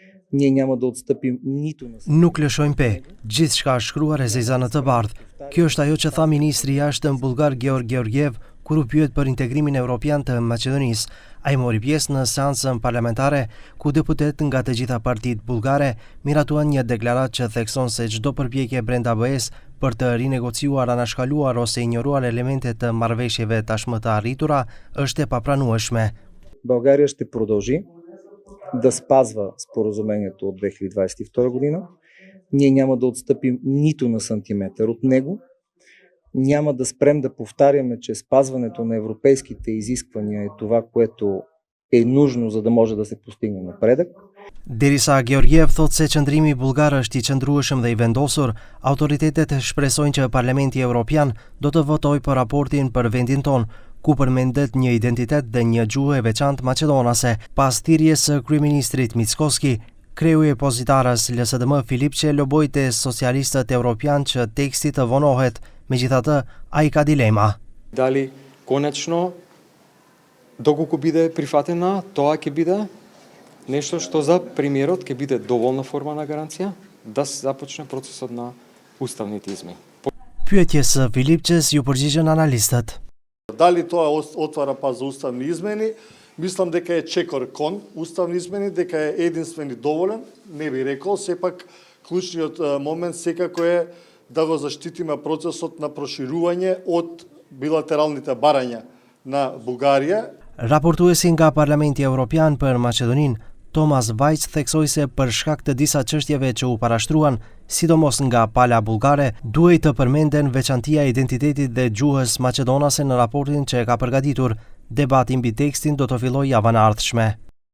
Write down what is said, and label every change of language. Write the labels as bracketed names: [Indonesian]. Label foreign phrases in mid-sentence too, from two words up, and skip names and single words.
[Bulgarian] Ние няма да отстъпим нито на... [Albanian] Nuk lëshojmë pe, gjithçka është shkruar e zezanët të bardhë. Kjo është ajo që tha ministri i jashtëm bullgar Georg Georgiev kur u pyet për integrimin evropian të Maqedonisë. Ai mori pjesë në seancën parlamentare ku deputet nga të gjitha partitë bullgare miratuan një deklaratë që thekson se çdo përpjekje brenda BE-s për të rinegociuar, anashkaluar ose ignoruar elemente të marrëveshjeve tashmë të arritura është e papranueshme. [Bulgarian] България ще продължи да спазва споразумението от 2022 година. Ние няма да отстъпим нито на сантиметър от него. Няма да спрем да повтаряме, че спазването на европейските изисквания е това, което е нужно, за да може да се постигне напредък. [Albanian] Derisa Georgiev thot se qëndrimi bullgar është i qëndrueshëm dhe i vendosur, autoritetet shpresojnë që Parlamenti Evropian do të votojë për raportin për vendin ton, ku përmendet një identitet dhe një gjuhë e veçantë maqedonase. Pas thirrjes së kryeministrit Mickoski, kreu i opozitarës LSDM Filipçe loboi te socialistët evropian që teksti të vonohet, megjithatë ai ka dilema. [Macedonian] Дали конечно доколку биде прифатена, тоа ќе биде нешто што за премиерот ќе биде доволна форма на гаранција да се започне процесот на уставните измени. [Albanian] Pyetjes së Filipçes ju përgjigjen analistët. [Macedonian] Дали тоа отвара пат за уставни измени? Мислам дека е чекор кон уставни измени, дека е единствен и доволен. Не би рекол, сепак клучниот момент секако е да го заштитиме процесот на проширување од билатералните барања на Бугарија. [Albanian] Raportuesi nga Parlamenti Evropian për Maqedoninë, Thomas Vajc theksoi se për shkak të disa çështjeve që u parashtruan, sidomos nga pala bullgare, duhej të përmenden veçantia e identitetit dhe gjuhës maqedonase në raportin që e ka përgatitur. Debati mbi tekstin do të fillojë javën e ardhshme.